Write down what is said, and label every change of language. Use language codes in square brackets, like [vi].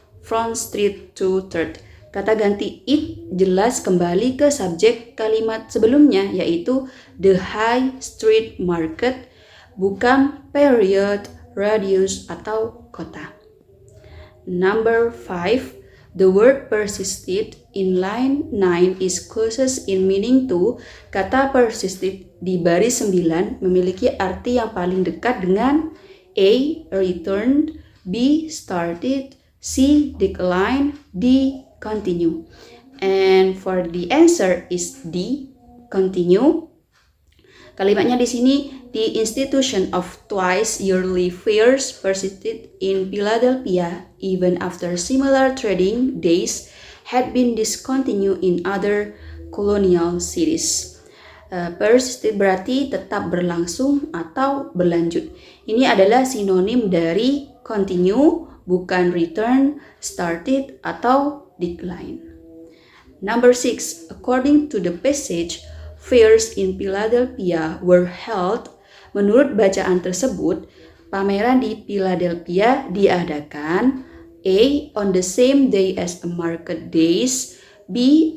[en] Front Street to Third. [id] Kata ganti it jelas kembali ke subjek kalimat sebelumnya, yaitu [en] the high street market, [id] bukan period, radius, atau kota. [en] Number 5. The word persisted in line 9 is closest in meaning to. [id] Kata persisted di baris 9 memiliki arti yang paling dekat dengan A. [en] Returned, B. Started, C. Decline, D. Continue. And for the answer is D. Continue. [id] Kalimatnya di sini, [en] the institution of twice yearly fairs persisted in Philadelphia even after similar trading days had been discontinued in other colonial cities. [id] Persisted berarti tetap berlangsung atau berlanjut. Ini adalah sinonim dari continue, bukan return, started, atau decline. [en] Number 6. According to the passage, fairs in Philadelphia were held. [id] Menurut bacaan tersebut, pameran di Philadelphia diadakan A. [en] On the same day as a market days, B.